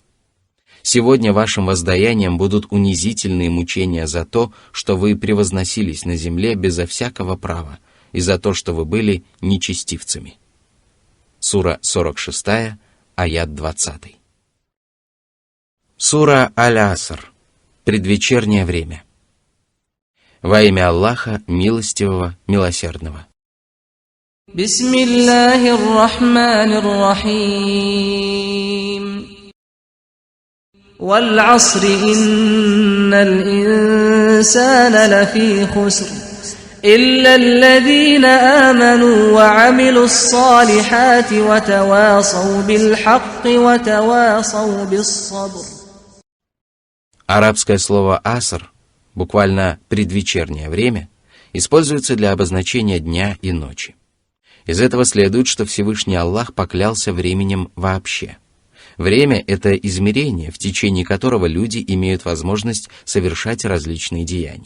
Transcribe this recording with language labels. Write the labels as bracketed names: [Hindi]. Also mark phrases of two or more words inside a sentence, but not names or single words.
[Russian] Сегодня вашим воздаянием будут унизительные мучения за то, что вы превозносились на земле безо всякого права, и за то, что вы были нечестивцами. Сура 46, аят 20. Сура Аль-Аср. Предвечернее время. Во имя Аллаха, милостивого, милосердного. [Arabic] بسم الله الرحمن الرحيم. وَالْعَصْرِ إِنَّ الْإِنسَانَ لَفِي خُسْرٍ إِلَّا الَّذِينَ آمَنُوا وَعَمِلُوا الصَّالِحَاتِ وَتَوَاصَوْا بِالْحَقِّ وَتَوَاصَوْا بِالصَّبْرِ. [Russian] Арабское слово «аср», буквально «предвечернее время», используется для обозначения дня и ночи. Из этого следует, что Всевышний Аллах поклялся временем вообще. Время — это измерение, в течение которого люди имеют возможность совершать различные деяния.